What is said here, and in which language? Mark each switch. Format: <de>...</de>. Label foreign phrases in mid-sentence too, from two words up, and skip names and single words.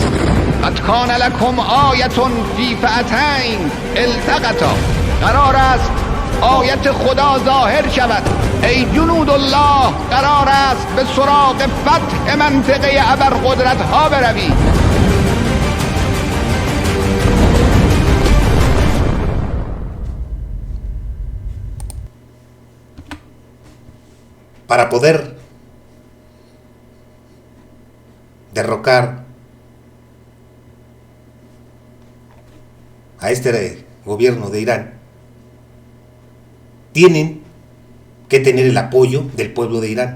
<ar>قد کان لکم آیة فی فئتین التقطا.</ar> <fa>قرار است آیت خدا ظاهر شود. ای جنود الله قرار است به سراغ فتح منطقه ابرقدرت ها بروید.</fa> <es>Para poder derrocar a este gobierno de Irán, tienen que tener el apoyo del pueblo de Irán.</es>